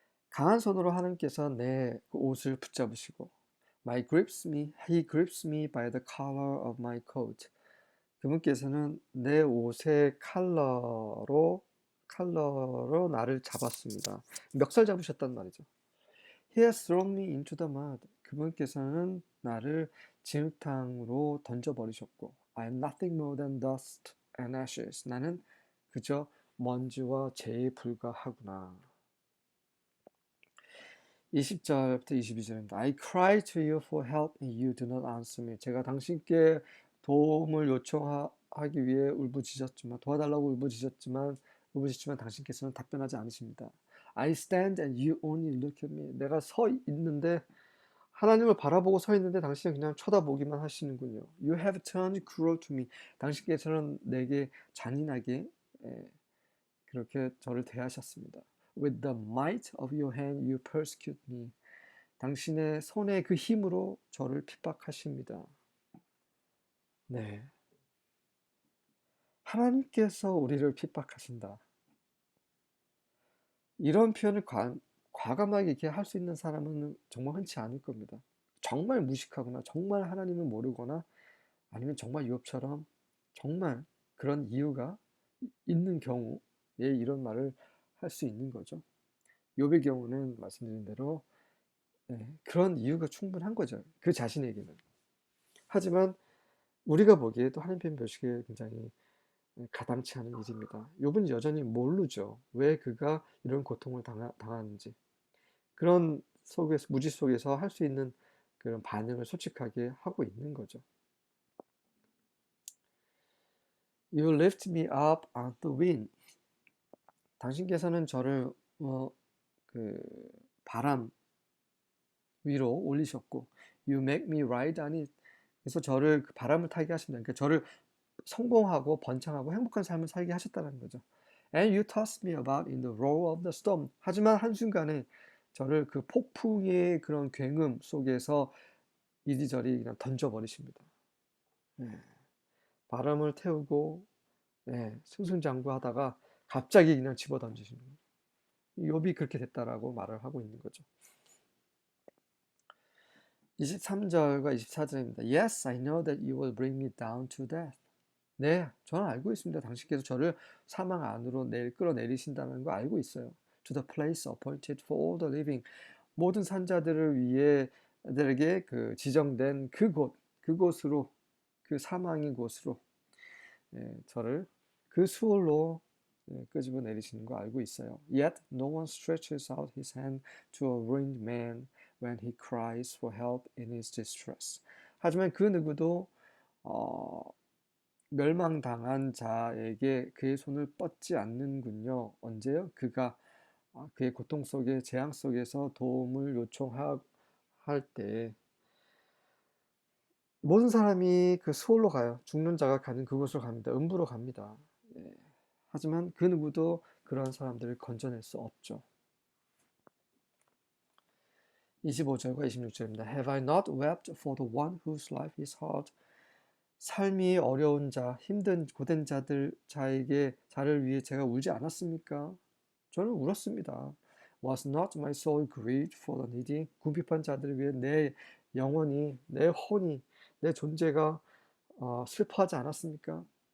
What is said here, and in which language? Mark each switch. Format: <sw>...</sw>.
<ko>강한 손으로 하나님께서 내 옷을 붙잡으시고</ko> <en>He grips me by the collar of my coat.</en> <ko>그분께서는 내 옷의 칼러로 나를 잡았습니다. 멱살 잡으셨단 말이죠.</ko> <en>He has thrown me into the mud.</en> <ko>그분께서는 나를 진흙탕으로 던져버리셨고</ko> <en>I am nothing more than dust and ashes.</en> <ko>나는 그저 먼지와 재에 불과하구나. 20절부터 22절입니다.</ko> <en>I cry to you for help and you do not answer me.</en> <ko>제가 당신께 도움을 요청하기 위해 울부짖었지만 도와달라고 울부짖지만 당신께서는 답변하지 않으십니다.</ko> <en>I stand and you only look at me.</en> <ko>내가 서 있는데 하나님을 바라보고 서 있는데 당신은 그냥 쳐다보기만 하시는군요.</ko> <en>You have turned cruel to me.</en> <ko>당신께서는 내게 잔인하게 그렇게 저를 대하셨습니다.</ko> <en>With the might of your hand you persecute me.</en> <ko>당신의 손의 그 힘으로 저를 핍박하십니다. 네, 하나님께서 우리를 핍박하신다. 이런 표현을 과감하게 이렇게 할 수 있는 사람은 정말 흔치 않을 겁니다. 정말 무식하거나 정말 하나님을 모르거나 아니면 정말 유업처럼 정말 그런 이유가 있는 경우에 이런 말을 할 수 있는 거죠. 욥의 경우는 말씀드린 대로 그런 이유가 충분한 거죠. 그 자신에게는. 하지만 우리가 보기에 또 하나님 보시기에 굉장히 가당치 않은 일입니다. 욥은 여전히 모르죠. 왜 그가 이런 고통을 당하는지. 그런 속에서 무지 속에서 할 수 있는 그런 반응을 솔직하게 하고 있는 거죠.</ko> <en>You lift me up on the wind.</en> <ko>당신께서는 저를 그 바람 위로 올리셨고,</ko> <en>You make me ride on it.</en> <ko>그래서 저를 그 바람을 타게 하신다. 그러니까 저를 성공하고 번창하고 행복한 삶을 살게 하셨다는 거죠.</ko> <en>And you toss me about in the roar of the storm.</en> <ko>하지만 한순간에 저를 그 폭풍의 그런 굉음 속에서 이리저리 그냥 던져버리십니다. 네. 바람을 태우고 승승장구하다가 갑자기 그냥 집어 던지시는 거예요. 욥이 그렇게 됐다라고 말을 하고 있는 거죠. 23절과 24절입니다.</ko> <en>Yes, I know that you will bring me down to death.</en> <ko>네, 저는 알고 있습니다. 당신께서 저를 사망 안으로 끌어내리신다는 거 알고 있어요.</ko> <en>To the place appointed for all the living.</en> <ko>모든 산자들을 위해 들에게 그 지정된 그곳으로 그 사망의 곳으로 저를 그 수월로 끄집어 내리시는 거 알고 있어요.</ko> <en>Yet no one stretches out his hand to a ruined man when he cries for help in his distress.</en> <ko>하지만 그 누구도 멸망당한 자에게 그의 손을 뻗지 않는군요. 언제요? 그가 그의 고통 속에 재앙 속에서 도움을 요청할 때 모든 사람이 그 수월로 가요. 죽는 자가 가는 그곳으로 갑니다. 음부로 갑니다. 하지만 그 누구도 그런 사람들을 건져낼 수 없죠. 25절과 26절입니다.</ko> <en>Have I not wept for the one whose life is hard?</en> <ko>삶이 어려운 자, 힘든 고된 자를 위해 제가 울지 않았습니까? 저는 울었습니다.</ko> <en>Was not my soul grieved for the needy?</en> <ko>궁핍한 자들을 위해 내 영혼이, 내 혼이, 내 존재가 슬퍼하지 않았습니까?</ko>